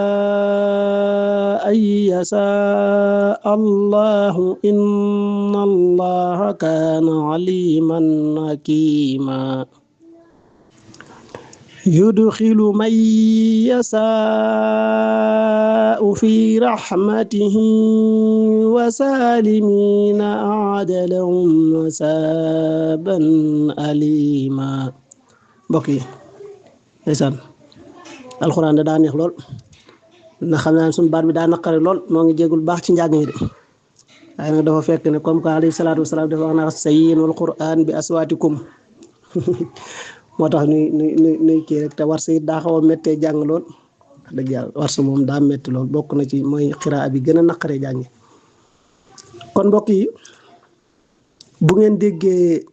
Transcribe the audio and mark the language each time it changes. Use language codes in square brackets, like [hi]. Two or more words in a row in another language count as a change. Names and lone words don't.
[ar] أن يشاء الله إن الله كان عليما حكيما يدخل من يشاء في رحمته وسالمين أعد لهم عذابا أليما بقي [wo] ndeysaan alxuraan da daa neex lool na xam naa suñu baat bi daa naqari lool moo ngi jégul baax ci njàng mi de waaye nag dafa fekk ne [fr] comme que [ar] عليه الصلاة والسلام [wo] dafa wax na [ar] زينوا القرآن بأصواتكم [wo] moo tax nuy kii rek te warsa it daa xaw a méttee jàng lool wax dëgg yàlla warsa moom daa métti lool bokk na ci mooy xiraa bi gën a naqaree jàngi kon mbokk yi bu ngeen déggee